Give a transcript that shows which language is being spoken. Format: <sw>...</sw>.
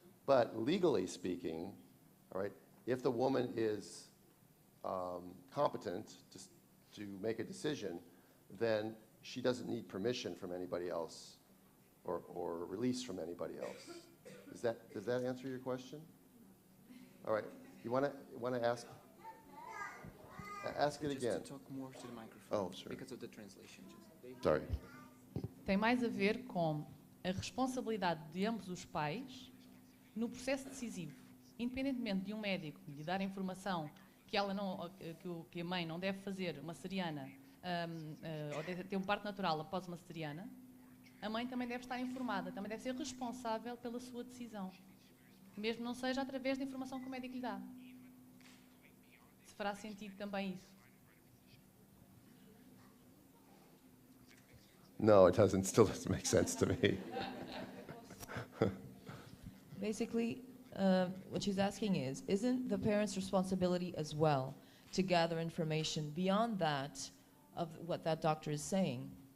<en>But legally speaking, all right, if the woman is competent to make a decision, then she doesn't need permission from anybody else or release from anybody else. Does that answer your question? All right, you want to ask it again. Just to talk more to the microphone. Oh, sorry. Because of the translation. Sorry.</en> <pt>Tem mais a ver com a responsabilidade de ambos os pais no processo decisivo. Independentemente de um médico lhe dar a informação que a mãe não deve fazer uma cesariana ou deve ter um parto natural após uma cesariana, a mãe também deve estar informada, também deve ser responsável pela sua decisão, mesmo não seja através da informação que o médico lhe dá. Se fará sentido também isso?</pt> <en>No, it doesn't. Still doesn't make sense to me. Basically, what she's asking is, isn't the parent's responsibility as well to gather information beyond that of what that doctor is saying?</en>